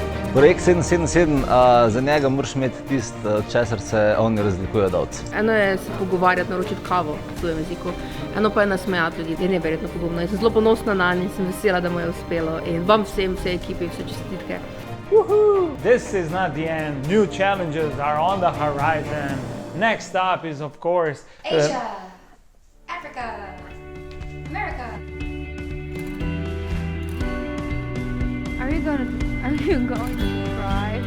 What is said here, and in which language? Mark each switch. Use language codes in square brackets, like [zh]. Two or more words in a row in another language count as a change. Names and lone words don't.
[sl] Projekt 777, za njega moraš imeti tisto, česar se oni razlikujejo od ovc. Eno je se pogovarjati, naročiti kavo v tujem jeziku, eno pa je nasmejati ljudi. Je neverjetno pogumno. Jaz sem zelo ponosna na nje in sem vesela, da mu je uspelo. In vam vsem, vsej ekipi, vse čestitke. [en] Woohoo! This is not the end. New challenges are on the horizon. Next stop is, of course, Asia, Africa, America. Are you going to cry?